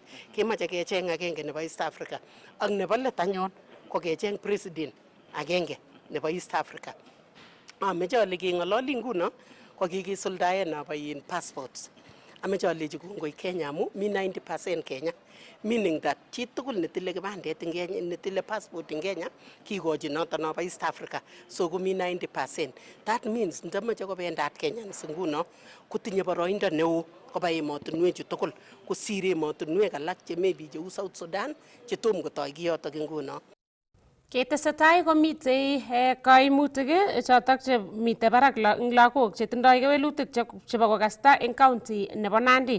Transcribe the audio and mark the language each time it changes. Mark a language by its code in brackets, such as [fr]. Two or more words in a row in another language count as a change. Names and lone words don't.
[kln] Kemoche kecheng agenge nebo East Africa. Ak nebo let anyun ko kecheng president agenge nebo East Africa. Ameche ale kengololi nguno ko kikisuldae nobo [en] in passports. [kln] Ameche alechi kongoi Kenya amu mi 90% Kenya, [en] meaning that [kln] chi tugul netile kibandet eng Kenya netile passport eng Kenya kikochi noto nobo East Africa so komi 90%. [en] That means [kln] ndamache kobendat Kenyans nguno kotinye boroindo neo koba emotinwek chu tugul kosir emotinwek alak che maybe cheu South Sudan chetom kotoi kiyotok nguno. Ketesetai komitei kaimutik chotok chemitei barak eng lagok chetindoi kewelutik chebo kokasta eng county nebo Nandi.